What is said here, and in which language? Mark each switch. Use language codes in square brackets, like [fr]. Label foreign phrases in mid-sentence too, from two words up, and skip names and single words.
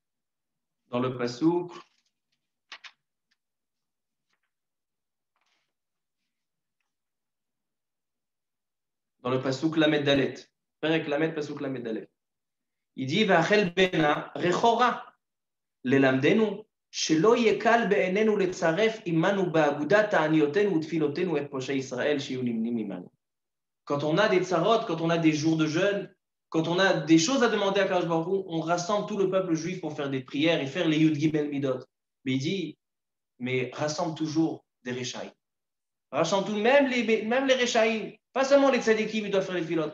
[fr] Dans le Pasouk dans le [he] פסוק למד דלת. פרק למד, פסוק למד דלת. [fr] Il dit [he] וחלבנה ריחה רע ללמדנו שלא יקל בעינינו לצרף עמנו באגודת תעניותינו ותפילותינו את פושעי ישראל שיהיו נמנים עמנו. [fr] Quand on a des tsarot, quand on a des jours de jeûne, quand on a des choses à demander à [he] קדוש ברוך הוא, [fr] on rassemble tout le peuple juif pour faire des prières et faire les [he] יוד גימל מידות. [fr] Mais il dit, mais rassemble toujours des Rechaïm. Rassemble tout, même les Rechaïm. Pas seulement les tzadikim, ils doivent faire les filotes.